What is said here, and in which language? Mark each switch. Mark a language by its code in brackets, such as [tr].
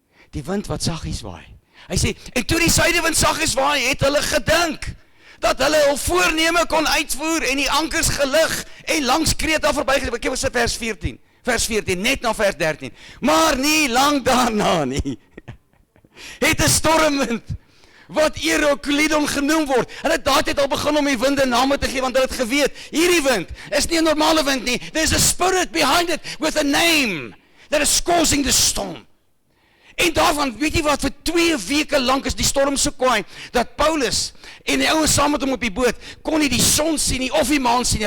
[af] Die wind wat saggies waai. Hy sê, en toe die suidewind saggies waai, het hulle gedink dat hulle hul voorneme kon uitvoer en die ankers gelig en langs Kreta verbygesit. Ek was vers 14. Vers 14, net na vers 13. Maar nie lang daarna nie. Het 'n stormwind wat Euroclydon genoem word. Hulle het daardie al begin om die winde name te gee, want hulle het geweet, hierdie wind is nie 'n normale wind nie. [en] There's a spirit behind it with a name that is causing the storm. [af] En daarvan, weet jy wat, vir 2 weke lank is die storm so kwaai, dat Paulus en die ouens saam met hom op die boot, kon nie die son sien nie, of die maan sien nie.